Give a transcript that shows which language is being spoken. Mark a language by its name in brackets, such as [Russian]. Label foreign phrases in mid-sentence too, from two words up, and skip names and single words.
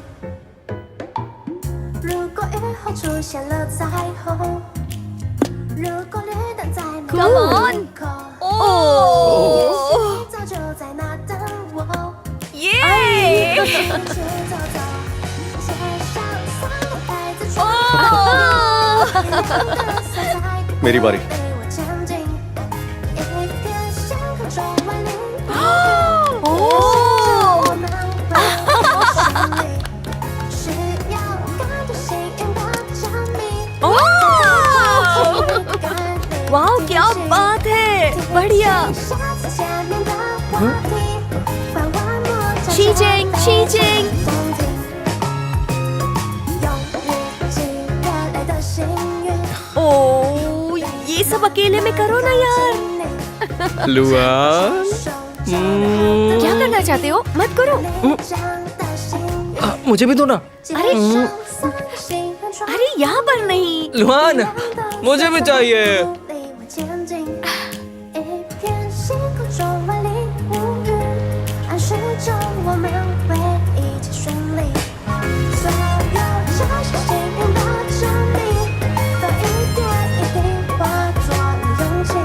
[Chinese] 如果雨后出现了彩虹，如果绿灯在那个门口，也许早就在那等我。耶！一起走走，街上3个牌子穿过， [Hindi] मेरी बारी। [Chinese] 我前进，一片星空中万里无云，我们会顺利，需要感觉幸运的证明。 [Hindi] वाओ क्या बात है, बढ़िया। 齐静，齐静。ओ, ये सब अकेले में करो ना यार। लुआन, क्या करना चाहते हो? मत करो। मुझे भी दो ना। अरे यहाँ पर नहीं। लुआन, मुझे भी चाहिए। [Chinese] 暗示着我们会一切顺利，所有这些幸运的证明，都一点一滴化作了勇气。